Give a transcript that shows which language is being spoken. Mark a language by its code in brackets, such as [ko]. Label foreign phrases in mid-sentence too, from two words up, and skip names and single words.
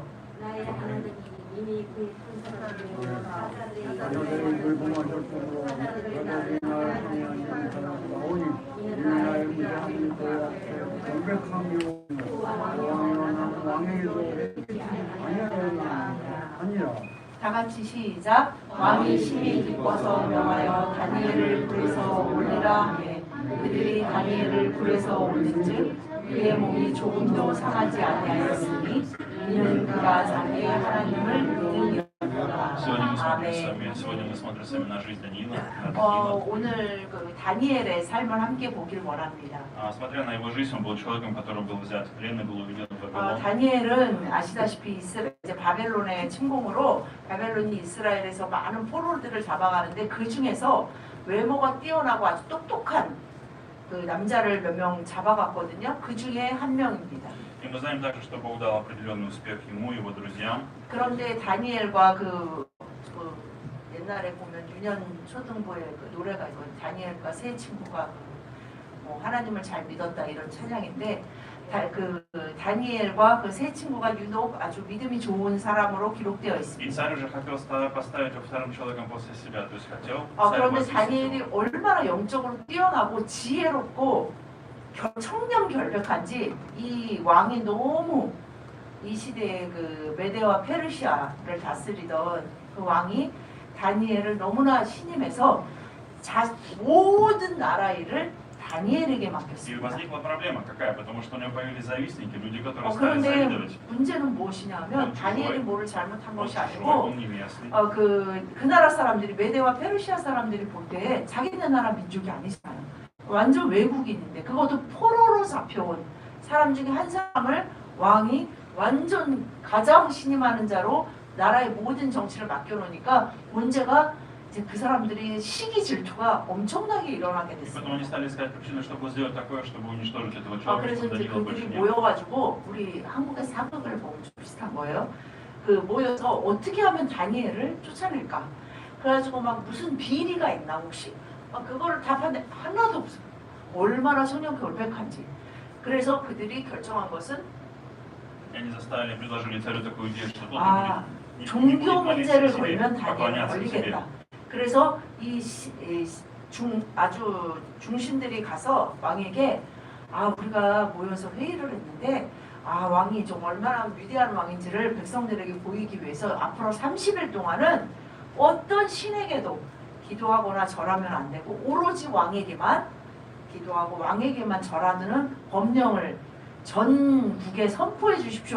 [ko] 나의 하나님이 이미 그 군사들을 다 같이 시작. 왕이 심히 기뻐서 명하여 다니엘을 불에서 올리라 하매 그들이 다니엘을 불에서 올린즉 그의 몸이 조금도 상하지 아니하였으니 이는 그가 자기의 하나님을 믿음이었다. [ru] Сегодня мы смотрим с вами на жизнь Даниила. [ko] 오늘 그 다니엘의 삶을 함께 보길 원합니다. [ru] Смотря на его жизнь, он был человеком, который был взят в плен и был уведен в Вавилон. [ko] 다니엘은 아시다시피 이제 바벨론의 침공으로 바벨론이 이스라엘에서 많은 포로들을 잡아가는데 그 중에서 외모가 뛰어나고 아주 똑똑한 그 남자를 몇 명 잡아갔거든요. 그 중에 한 명입니다. [ru] И мы знаем также, что Бог дал определенный успех ему и его друзьям. [ko] 그런데 다니엘과 그 옛날에 보면 유년 초등부의 그 노래가 있고 다니엘과 세 친구가 하나님을 잘 믿었다 이런 찬양인데 다니엘과 그 세 친구가 유독 아주 믿음이 좋은 사람으로 기록되어 [ru] И [ko] 있습니다. [ru] царь уже хотел поставить его вторым человеком после себя, то есть хотел. [ko] 그런데 다니엘이 얼마나 영적으로 뛰어나고 지혜롭고 청렴결백한지 이 왕이 너무 이 시대의 그 메데와 페르시아를 다스리던 그 왕이 다니엘을 너무나 신임해서 모든 나라 일을 다니엘에게 [ru] И [ko] 맡겼습니다. [ru] возникла проблема какая? Потому что у него появились завистники, люди, которые стали [ko] 그런데 [ru] завидовать. [ko] 문제는 무엇이냐면 다니엘이 뭐를 잘못한 [ru] Он [ko] 것이 [ru] чужой, [ko] 아니고 [ru] он невестный. [ko] 그 나라 사람들이 메데와 페르시아 사람들이 볼 때 자기네 나라 민족이 아니잖아요. 완전 외국인인데 그것도 포로로 잡혀온 사람 중에 한 사람을 왕이 완전 가장 신임하는 자로 나라의 모든 정치를 맡겨놓으니까 문제가 이제 그 사람들이 시기 질투가 엄청나게 일어나게 [ru] И [ko] 됐어요. [ru] потом они стали искать причины, чтобы сделать такое, чтобы уничтожить этого человека, [ko] 그래서 [ru] чтобы [ko] 이제 [ru] Даниила больше [ko] 그들이 [ru] не было. [ko] 모여가지고 우리 한국의 사극을 보면 좀 비슷한 거예요. 그 모여서 어떻게 하면 다니엘을 쫓아낼까? 그래가지고 막 무슨 비리가 있나 혹시? 그거를 답하는데 하나도 없어요. 얼마나 청렴결백한지. 그래서 그들이 결정한 것은 [ru] И они предложили царю такую идею, что тут не [ko] 종교 [ru] будет молиться [ko] 문제를 [ru] себе, [ko] 걸면 다니엘을 [ru] поклоняться себе. [ko] 걸리겠다. 그래서 아주 중신들이 가서 왕에게 우리가 모여서 회의를 했는데 왕이 좀 얼마나 위대한 왕인지를 백성들에게 보이기 위해서 앞으로 30일 동안은 어떤 신에게도 기도하거나 절하면 안 되고 오로지 왕에게만 기도하고 왕에게만 절하는 법령을 전국에 선포해 주십시오.